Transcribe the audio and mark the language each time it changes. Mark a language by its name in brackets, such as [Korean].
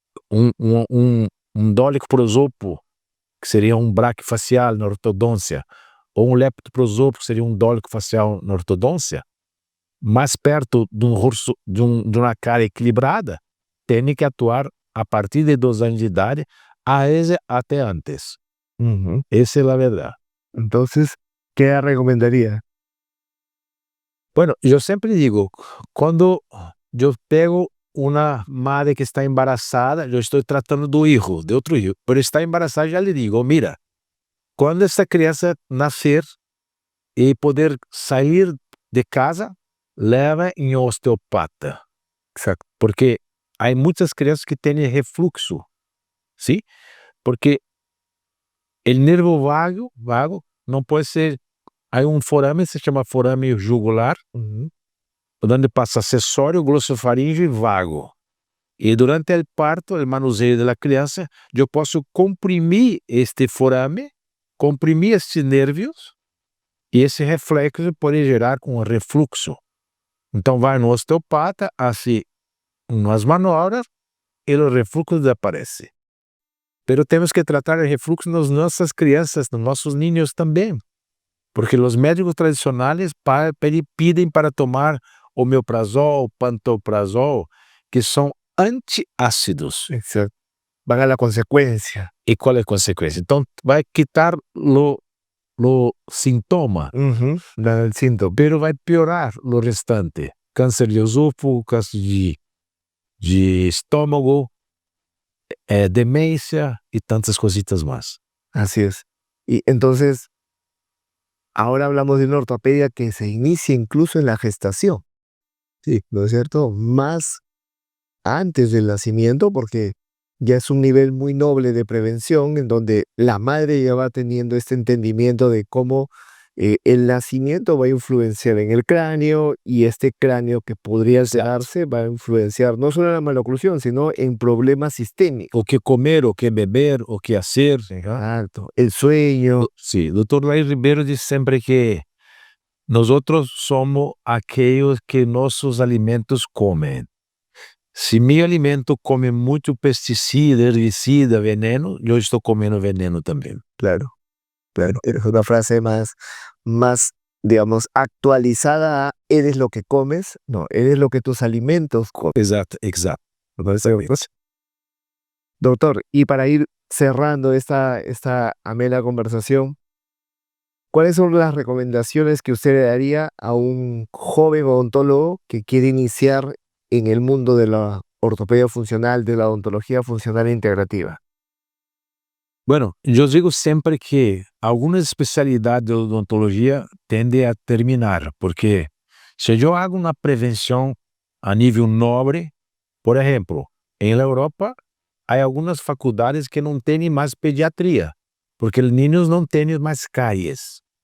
[Portuguese] um dólico prosopo, que seria um braquifacial na ortodôncia, ou um leptoprosopo, que seria um dólico facial na ortodôncia, mais perto de uma cara equilibrada, tem que atuar a partir de 2 anos de idade, a vezes até antes. Ujú. [Spanish] Esa es la verdad. Entonces, ¿qué recomendaría? Bueno, yo siempre digo, cuando yo pego una madre que está embarazada, yo estoy tratando de otro hijo, pero está embarazada, ya le digo, mira, cuando esta crianza nacer y poder salir de casa, leva en osteopata. Exacto. Porque hay muchas crianças que tienen refluxo, ¿sí? Porque el nervio vago no puede ser, hay un forame, se llama forame jugular, Ujú. donde pasa acessório, glossofaríngeo e vago. [Portuguese] E durante o parto, o manuseio da criança, eu posso comprimir este forame, comprimir estes nervios, e esse reflexo pode gerar um refluxo. Então vai no osteopata, assim, umas manobras, e o refluxo desaparece. Pero temos que tratar o refluxo nas nossas crianças, nos nossos niños também, porque os médicos tradicionais pedem para tomar omeprazol, pantoprazol, que são antiácidos. [Spanish] Exacto. Van a la consecuencia. [Portuguese] E qual é a consequência? Então, vai quitar o sintoma, [Spanish] Ujú. El síntoma. [Portuguese] pero vai piorar o restante. Câncer de esôfago, câncer de estômago, demência e tantas cositas más. [Spanish] Así es. Y entonces, ahora hablamos de una ortopedia que se inicia incluso en la gestación. Sí, ¿no es cierto? Más antes del nacimiento, porque ya es un nivel muy noble de prevención en donde la madre ya va teniendo este entendimiento de cómo el nacimiento va a influenciar en el cráneo y este cráneo que podría darse va a influenciar no solo en la maloclusión, sino en problemas sistémicos. [Portuguese] O que comer, o que beber, o que hacer. [Spanish] Exacto. El sueño. [Portuguese] Sí, Dr. Lair Ribeiro diz sempre que [Spanish] nosotros somos aquellos [Portuguese] que nossos alimentos comem. Se meu alimento come muito pesticida, herbicida, veneno, eu estou comendo veneno também. [Spanish] Claro, claro. Es una frase más, digamos, actualizada a eres lo que comes, no, eres lo que tus alimentos comen. [Portuguese] Exato. [Spanish] ¿Me parece bien? Doctor, y para ir cerrando esta amena conversación, ¿cuáles son las recomendaciones que usted le daría a un joven odontólogo que quiere iniciar en el mundo de la ortopedia funcional, de la odontología funcional e integrativa? [Portuguese] Bueno, eu digo sempre que algumas especialidades de odontologia tendem a terminar, porque se eu hago uma prevenção a nível nobre, por exemplo, em Europa, há algumas faculdades que não têm mais pediatria, porque os meninos não têm mais cáries.